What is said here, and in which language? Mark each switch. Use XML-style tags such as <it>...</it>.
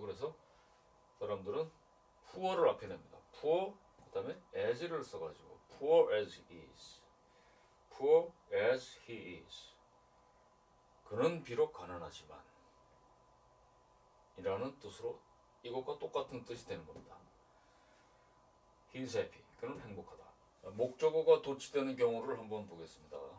<ko>그래서 사람들은 poor를 앞에 냅니다. poor 그 다음에 as를 써가지고</ko> <en>poor as he is, poor as he is.</en> <ko>그는 비록 가난하지만 이라는 뜻으로 이것과 똑같은 뜻이 되는 겁니다.</ko> <en>He is happy.</en> <ko>그는 행복하다. 목적어가 도치되는 경우를 한번 보겠습니다.</ko>